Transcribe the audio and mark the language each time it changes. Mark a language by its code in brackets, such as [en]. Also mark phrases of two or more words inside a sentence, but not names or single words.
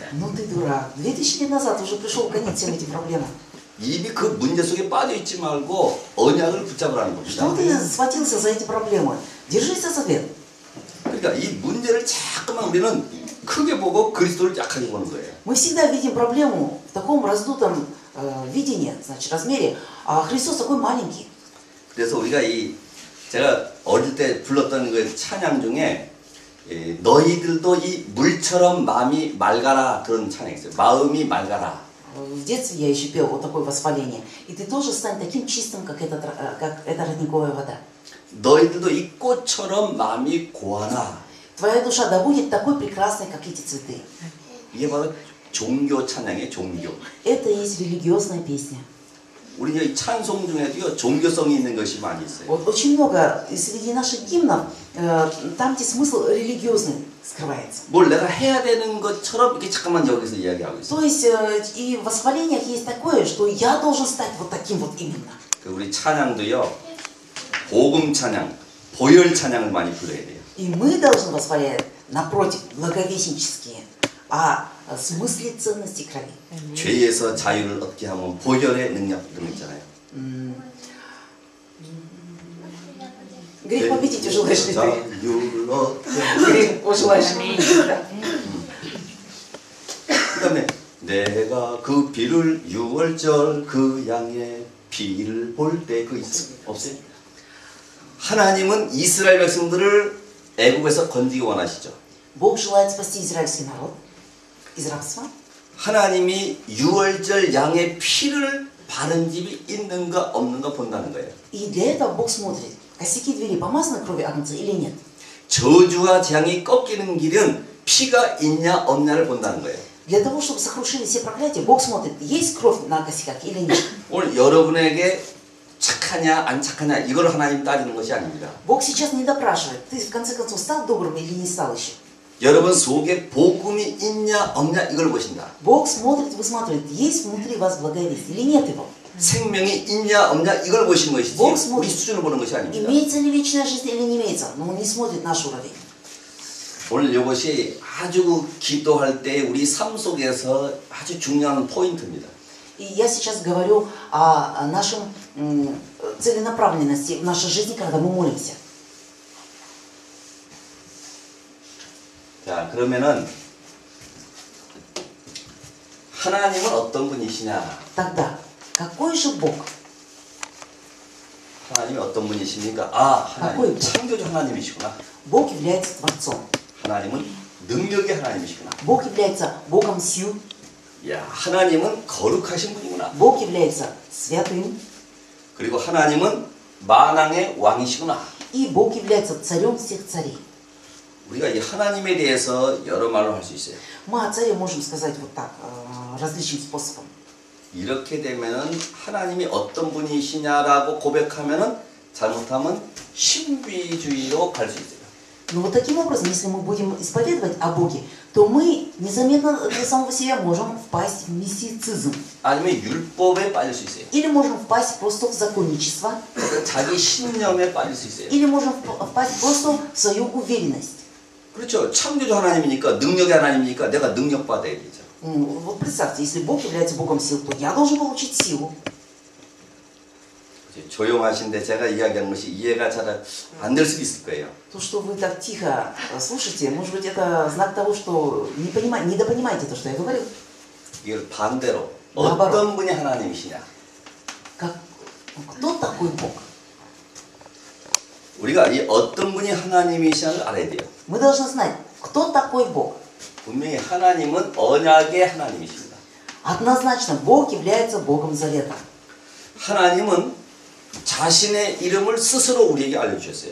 [ru] ну ты дурак, 2000 лет назад уже пришел конец всем этим проблемам. [ko] 이미 그 문제 속에 빠져 있지 말고 언약을 붙잡으라는 겁니다. [ru] Что ты схватился за эти проблемы? Держись за совет. [ko] 그러니까 이 문제를 자꾸만 우리는 크게 보고 그리스도를 약하게 보는 거예요. [ru] Мы всегда видим проблему в таком раздутом видении, значит, размере, а Христос такой маленький. [ko] 그래서 우리가 제가 어릴 때 불렀던 그 찬양 중에 너희들도 이 물처럼 마음이 맑아라 그런 찬양이 있어요. 마음이 맑아라. [ru] В детстве я еще пел вот такое восхваление. И ты тоже стань таким чистым, как эта родниковая вода. [ko] 너희들도 이 꽃처럼 마음이 고하나. [ru] Твоя душа да будет такой прекрасной, как эти цветы. [ko] 이게 바로 종교 찬양의 종교. [ru] Это и есть религиозная песня. [ko] 우리 이 찬송 중에도요 종교성이 있는 것이 많이 있어요. [ru] Вот очень много среди наших гимнов, там где смысл религиозный скрывается. [ko] 뭘 내가 해야 되는 것처럼 이렇게 잠깐만 여기서 이야기하고 있어요. [ru] То есть и в восхвалениях есть такое, что я должен стать вот таким вот именно. [ko] 그 우리 찬양도요 복음 찬양, 보혈 찬양을 많이 불러야 돼요. [ru] И мы должны восхвалять, напротив, благовестнические, о смысле ценности крови. [ko] 죄에서 자유를 얻게 하면 보혈의 능력 이런 거 있잖아요. [ru] Грех победить желаешь ли ты? [ko] 자유를 얻게. [ru] Грех пожелаешь ли ты? [ko] 그 다음에 내가 그 비를 6월절 그 양의 비를 볼 때 그 있어요? 없어요? 하나님은 이스라엘 백성들을 애국에서 건지기 원하시죠. [ru] Бог желает спасти израильский народ из рабства. [ko] 하나님이 6월절 양의 피를 바른 집이 있는가 없는가 본다는 거예요. [ru] И для этого Бог смотрит, косяки двери помазаны кровью агнца или нет. [ko] 저주와 재앙이 꺾이는 길은 피가 있냐 없냐를 본다는 거예요. [ru] Для того, чтобы сокрушили все проклятия, Бог смотрит, есть кровь на косяках или нет. [ko] 오늘 여러분에게 착하냐 안 착하냐 이걸 하나님 따지는 것이 아닙니다. [ru] Бог сейчас не допрашивает, ты в конце концов стал добрым или не стал еще. [ko] 여러분 속에 복음이 있냐 없냐 이걸 보신다. [ru] Бог смотрит, высматривает, есть внутри вас благовестие или нет его. [ko] 생명이 있냐 없냐 이걸 보시는 것이지 [ru] Бог смотрит, [ko] 우리 수준을 보는 것이 아닙니다. [ru] имеется ли вечная жизнь или не имеется, но Он не смотрит наш уровень. [ko] 오늘 이것이 아주 기도할 때 우리 삶 속에서 아주 중요한 포인트입니다. [ru] И я сейчас говорю о нашем целенаправленности в нашей жизни, когда мы молимся. [ko] 자, 그러면은 하나님은 어떤 분이시냐? [ru] Тогда, какой же Бог? [ko] 하나님이 어떤 분이십니까? 아, 하나님 바꿔요. 창조주 하나님이시구나. [ru] Бог является Творцом. [ko] 하나님은 능력의 하나님이시구나. [ru] Бог является Богом сил. [ko] 야, 하나님은 거룩하신 분이구나. [ru] Бог является святым. [ko] 그리고 하나님은 만왕의 왕이시구나. [ru] И Бог является царем всех царей. [ko] 우리가 이 하나님에 대해서 여러 말로 할 수 있어요. [ru] Мы о царе можем сказать вот так, различным способом. [ko] 이렇게 되면은 하나님이 어떤 분이시냐라고 고백하면은 잘못하면 신비주의로 갈 수 있어요. [ru] Но вот таким образом, если мы будем исповедовать о Боге, то мы незаметно для самого себя можем впасть в мистицизм. [ko] 아니면 율법에 빠질 수 있어요. [ru] Или можем впасть просто в законничество. [ko] 자기 신념에 빠질 수 있어요. [ru] Или можем впасть просто в свою уверенность. [ko] 그렇죠. 창조주 하나님이니까 능력의 하나님이니까 내가 능력 받아야 되죠. [ru] Вот представьте, если Бог является Богом сил, то я должен получить силу. [ko] 조용하신데 제가 이야기하는 것이 이해가 잘 안 될 수도 있을 거예요. [ru] То, что вы так тихо слушаете, может быть, это знак того, что недопонимаете то, что я говорю. [ko] 이걸 반대로 나바로. 어떤 분이 하나님이시냐. [ru] Кто такой Бог? [ko] 우리가 이 어떤 분이 하나님이시냐를 알아야 돼요. [ru] Мы должны знать, кто такой Бог. [ko] 분명히 하나님은 언약의 하나님이십니다. [ru] Однозначно, Бог является Богом Завета. [ko] 하나님은 자신의 이름을 스스로 우리에게 알려주셨어요.